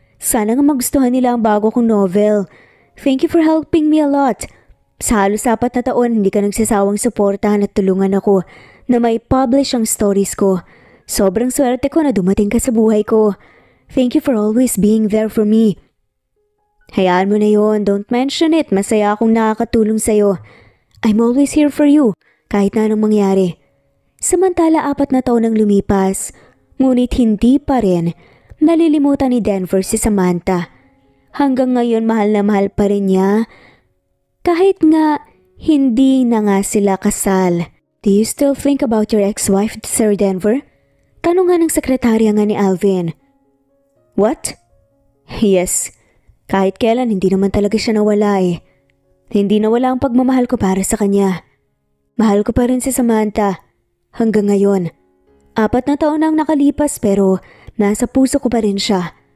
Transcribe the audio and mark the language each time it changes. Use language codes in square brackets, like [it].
[tl] Sana nga magustuhan nila ang bago kong novel. [en] Thank you for helping me a lot. [tl] Sa halos 4 na taon, hindi ka nagsasawang suportahan at tulungan ako na may publish ang stories ko. Sobrang swerte ko na dumating ka sa buhay ko. [en] Thank you for always being there for me. [tl] Hayaan mo na yon, [en] don't mention it. [tl] Masaya akong nakakatulong sa'yo. [en] I'm always here for you, [tl] kahit na anong mangyari. Samantala 4 na taon ang lumipas, ngunit hindi pa rin nalilimutan ni Denver si Samantha. Hanggang ngayon mahal na mahal pa rin niya. Kahit nga hindi na nga sila kasal. [en] Do you still think about your ex-wife, Sir Denver? [tl] Tanong nga ng sekretarya nga ni Alvin. [en] What? Yes. [tl] Kahit kailan hindi naman talaga siya nawala eh. Hindi nawala ang pagmamahal ko para sa kanya. Mahal ko pa rin si Samantha. Hanggang ngayon. 4 na taon nang nakalipas pero nasa puso ko pa rin siya.